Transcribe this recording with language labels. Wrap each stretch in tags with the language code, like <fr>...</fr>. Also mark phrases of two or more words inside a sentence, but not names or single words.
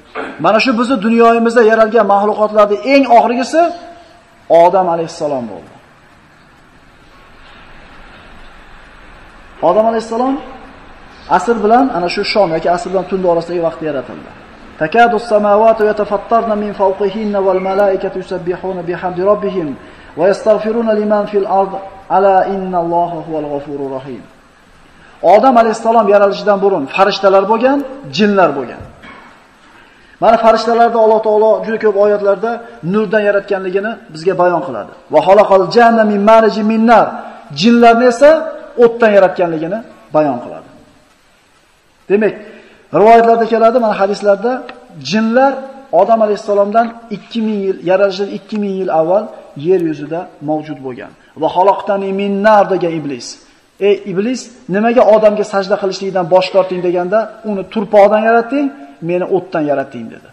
<uz>Mana shu bizning dunyoyimizda yaralgan mahluqotlarning eng oxirgisi Odam alayhissalom bo'ldi. Odam alayhissalom asr bilan ana shu shom yoki asr bilan tund orasidagi vaqtda yaratildi.</uz> <ar>تكاد السماوات يتفطرن من فوقهن والملائكة يسبحون بحمد ربهم ويستغفرون لمن في الأرض ألا إن الله هو الغفور الرحيم.</ar> <uz>Odam alayhissalom yaralishidan burun farishtalar bo'lgan, jinlar bo'lgan. Mana farishtalarni Alloh taolo juda ko'p oyatlarda nurdan yaratganligini bizga bayon qiladi.</uz> <ar>وخلق الجان من مارج من نار.</ar> <uz>Jinlarni esa o'tdan yaratganligini bayon qiladi. Demak, rivoyatlarda keladi, mana hadislarda jinlar Odam alayhissalomdan 2000 yil, yaralishidan 2000 yil avval yer yuzida mavjud bo'lgan.</uz> <ar>وخلقتني من نار</ar> <uz>degan iblis. Ey iblis, nimaga odamga sajda qilishlikdan bosh torting deganda, uni turpoqdan yaratding, meni o'tdan yaratding dedi.</uz>